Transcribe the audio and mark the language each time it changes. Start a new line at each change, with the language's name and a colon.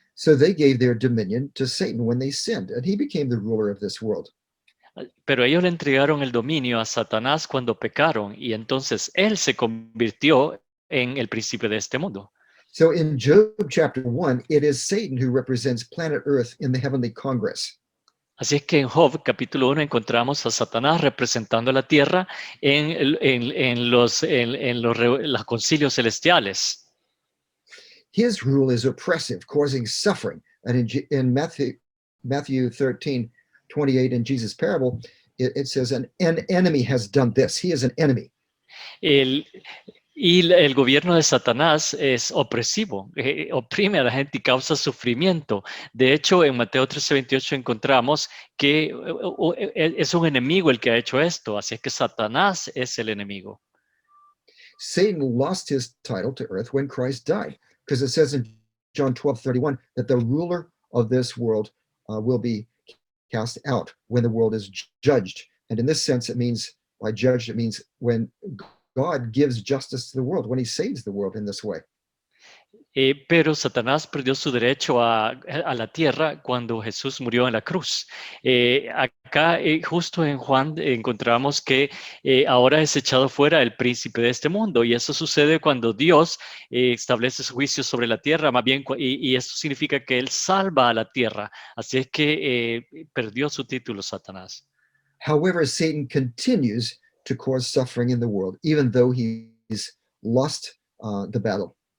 English: So they gave their dominion to Satan when they sinned, and he became the ruler of this world.
Spanish: Pero ellos le entregaron el dominio a Satanás cuando pecaron y entonces él se convirtió en el príncipe de este mundo.
English: So in Job chapter 1, it is Satan who represents planet Earth in the heavenly Congress.
Spanish: Así es que en Job capítulo 1 encontramos a Satanás representando la tierra en los concilios celestiales.
English: His rule is oppressive, causing suffering. And in Matthew 13:28 in Jesus' parable, it says an enemy has done this. He is an enemy.
Spanish: Y el gobierno de Satanás es opresivo, oprime a la gente y causa sufrimiento. De hecho, en Mateo 13:28 encontramos que es un enemigo el que ha hecho esto, así es que Satanás es el enemigo.
English: Satan lost his title to earth when Christ died, because it says in John 12:31, that the ruler of this world will be cast out when the world is judged. And in this sense, it means, by judged, it means when God gives justice to the world, when he saves the world in this way.
Spanish: Pero Satanás perdió su derecho a la tierra cuando Jesús murió en la cruz. Acá, justo en Juan, encontramos que ahora es echado fuera el príncipe de este mundo, y eso sucede cuando Dios establece su juicio sobre la tierra, más bien, y eso significa que Él salva a la tierra. Así es que perdió su título Satanás.
English: However, Satan continues to cause suffering in the world, even though he's lost the battle.